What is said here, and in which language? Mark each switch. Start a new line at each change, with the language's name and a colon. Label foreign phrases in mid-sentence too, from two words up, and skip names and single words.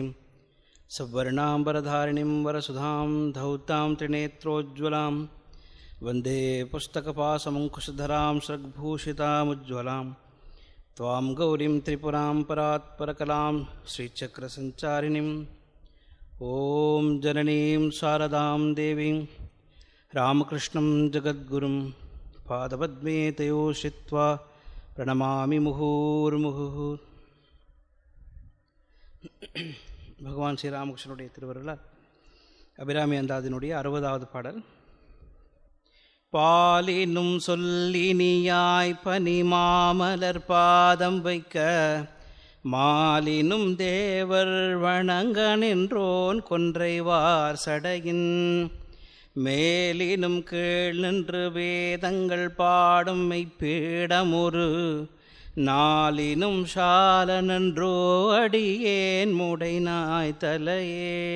Sanskrit: सवर्णाम्बरधारिणीं वरसुधां धौतां त्रिनेत्रोज्ज्वलां वन्दे पुस्तकपाशमङ्कुशधरां श्रग्भूषितामुज्ज्वलां त्वां गौरीं त्रिपुरां परात्परकलां श्रीचक्रसञ्चारिणीं ॐ जननीं शारदां देवीं रामकृष्णं जगद्गुरुं पादपद्मे तयो श्रित्वा प्रणमामि मुहुर्मुहुः.
Tamil: பகவான் ஸ்ரீராமகிருஷ்ணனுடைய திருவருளால் அபிராமி அந்தாதினுடைய 60வது பாடல். பாலினும் சொல்லினியாய் பனிமாமலர் பாதம் வைக்க மாலினும் தேவர் வணங்க நின்றோன் கொன்றைவார் சடையின் மேலினும் கீழ் நின்று வேதங்கள் பாடும் மெய்ப்பீடமொரு நாளினும் சால நன்றோ அடியேன் முடை நாய் தலையே.